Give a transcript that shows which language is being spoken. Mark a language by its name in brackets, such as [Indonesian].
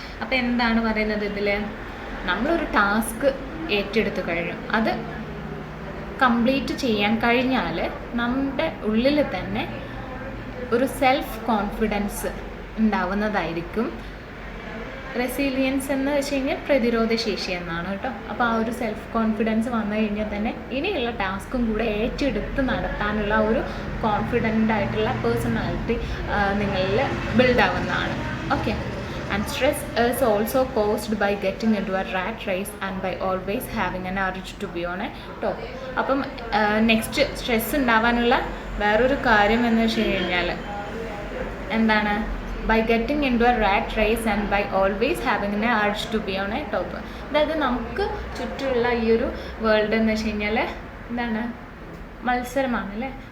[Malayalam] അപ്പോൾ എന്താണ് പറയുന്നത് ഇതിൽ? നമ്മളൊരു ടാസ്ക് ഏറ്റെടുത്തു കഴിഞ്ഞു, അത് കംപ്ലീറ്റ് ചെയ്യാൻ കഴിഞ്ഞാൽ നമ്മുടെ ഉള്ളിൽ തന്നെ ഒരു സെൽഫ് കോൺഫിഡൻസ് ഉണ്ടാവുന്നതായിരിക്കും. റെസിലിയൻസ് എന്ന് വെച്ച് കഴിഞ്ഞാൽ പ്രതിരോധശേഷി എന്നാണ് കേട്ടോ. അപ്പോൾ ആ ഒരു സെൽഫ് കോൺഫിഡൻസ് വന്നു കഴിഞ്ഞാൽ തന്നെ ഇനിയുള്ള ടാസ്കും കൂടെ ഏറ്റെടുത്ത് നടത്താനുള്ള ഒരു കോൺഫിഡൻ്റ് ആയിട്ടുള്ള പേഴ്സണാലിറ്റി നിങ്ങളിൽ ബിൽഡാവുന്നതാണ്. Okay. [English] And stress is also caused by getting into a rat race and by always having an urge to be on a top. [Malayalam] അപ്പം നെക്സ്റ്റ് സ്ട്രെസ് ഉണ്ടാവാനുള്ള വേറൊരു കാര്യം എന്ന് വെച്ച് കഴിഞ്ഞാൽ എന്താണ്? [English] By getting into a rat race and by always having an urge to be on a top. [Malayalam] അതായത് നമുക്ക് ചുറ്റുമുള്ള ഈ ഒരു വേൾഡ് എന്ന് വെച്ച് കഴിഞ്ഞാൽ എന്താണ്, മത്സരമാണ് അല്ലേ.